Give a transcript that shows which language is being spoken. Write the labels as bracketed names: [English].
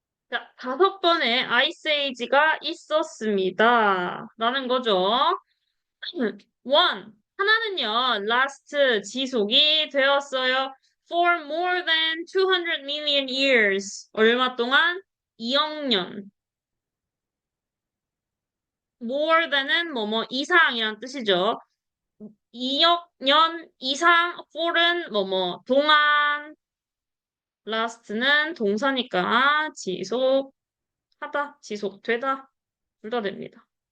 [Korean] 자, 다섯 번의 아이스에이지가 있었습니다. 라는 거죠. 원, 하나는요, last 지속이 되었어요. [English] For more than 200 million years. [Korean] 얼마 동안? 2억 년. more than은 뭐뭐 이상이란 뜻이죠. 2억 년 이상 for은 뭐뭐 동안 last는 동사니까 지속하다, 지속되다 둘 다 됩니다.